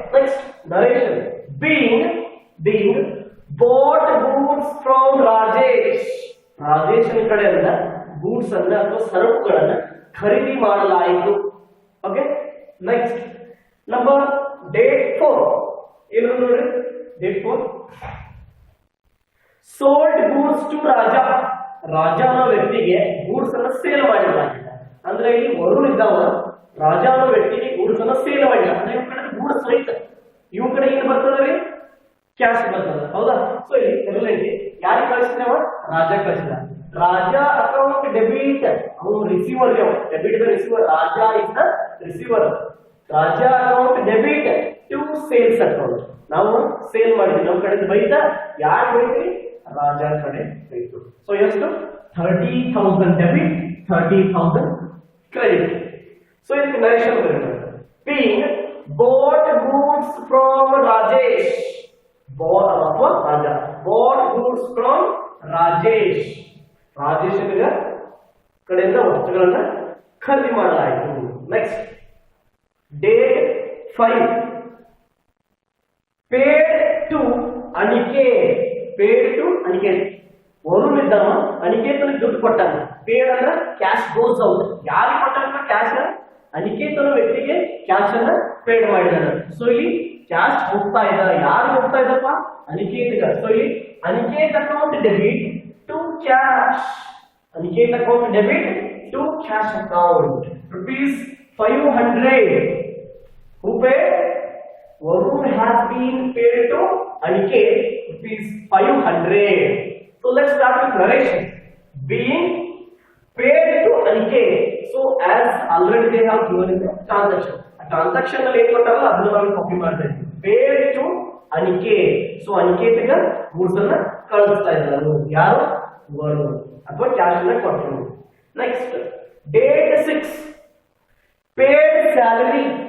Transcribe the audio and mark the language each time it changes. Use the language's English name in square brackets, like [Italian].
[English] Next narration being bought goods from Rajesh. [Kannada] Rajesh ಕಡೆಯಿಂದ goods ಅನ್ನ ಅಥವಾ ಸರಕುಗಳನ್ನ ಖರೀದಿ ಮಾಡಲಾಯಿತು. ಓಕೆ. [English] next number date 4 [Kannada] ಏನು ನೋಡಿ? [English] Date 4 sold goods to Raja. [Kannada] ರಾಜ ಅನ್ನೋ ವ್ಯಕ್ತಿಗೆ ಗೂಡ್ಸ್ ಅನ್ನ ಸೇಲ್ ಮಾಡಲಾಗಿದೆ. ಅಂದ್ರೆ ಇಲ್ಲಿ ವರುಣ್ ಇದ್ದಾವ ರಾಜ ಅನ್ನೋ ವ್ಯಕ್ತಿಗೆ ಗೂಡ್ಸ್ ಅನ್ನ ಸೇಲ್ ಮಾಡಿಲ್ಲ. ಅಂದ್ರೆ ಇವ್ ಕಡೆ ಗೂಡ್ಸ್ ರೈತ, ಇವ್ ಕಡೆ ಏನು ಬರ್ತದೆ? ಕ್ಯಾಶ್ ಬರ್ತದೆ ಹೌದಾ. ಸೊ ಇಲ್ಲಿ ಎರಡನೇ ಯಾರಿಗೆ ಕಳಿಸಿದವ? ರಾಜ ಕಳಿಸಿದ. [English] Raja account debit, ಅವನು receiver. Debit the receiver, Raja is the receiver. Raja account debit to sales account. [Kannada] ನಾವು ಸೇಲ್ ಮಾಡಿದ್ವಿ, ನಮ್ಮ ಕಡೆ ಬೈತ. ಯಾರು ಬೈದ್ರಿ? ರಾಜ ಕಡೆ ಬೈತು. ಸೊ ಎಷ್ಟು? 30,000 ಡೆಬಿಟ್, 30,000 ಕ್ರೆಡಿಟ್. ಸೊ ಇದಕ್ಕೆ ನರೇಶನ್ ಬರುತ್ತೆ. [English] being bought goods from Rajesh. ಅಥವಾ Raja bought goods from Rajesh. [Kannada] Rajesh ಕಡೆಯಿಂದ ವಸ್ತುಗಳನ್ನ ಖರೀದಿ ಮಾಡಲಾಯಿತು. [English] Next date 5 paid to Aniket. Paid to Aniket. [Kannada] Varun ಇದ್ದಾವ ಅನಿಕೇತನ ದುಡ್ಡು ಕೊಟ್ಟಾನ. ಪೇಡ್ ಅಂದ್ರೆ [English] Cash goes out. [Kannada] ಯಾರಿಗೆ ಕೊಟ್ಟಾನ ಕ್ಯಾಶ್? ಅನಿಕೇತನ ವ್ಯಕ್ತಿಗೆ ಕ್ಯಾಶ್ ಅನ್ನ ಪೇಡ್ ಮಾಡಿದಾರೆ. ಸೊ ಇಲ್ಲಿ ಕ್ಯಾಶ್ ಹೋಗ್ತಾ ಇದ್ದ. ಯಾರು ಹೋಗ್ತಾ ಇದ್ದಪ್ಪ? ಅನಿಕೇತ್. [English] So ಇಲ್ಲಿ Aniket account debit to cash. Aniket account debit to cash account ₹500. Who paid? Varun has been paid to Aniket ₹500. So let's start with narration. Being paid to Aniket. So as already they have given in the transaction. [Kannada] A transaction ನಲ್ಲಿ ಏನು ಕೊಟ್ಟಾರಲ್ಲ ಅದನ್ನ ನಾವು copy ಮಾಡ್ತಾ ಇದ್ದೀವಿ. [English] Paid to Aniket. [Kannada] So Aniket ಗೆ goods ಅನ್ನ ಕಳಿಸ್ತಾ ಇದ್ದಾರೆ. ಯಾರು? ವರುಣ್. ಅಥವಾ ಕ್ಯಾಶ್ ಅನ್ನ ಕೊಟ್ಟರು. [English] Next date 6 paid salary.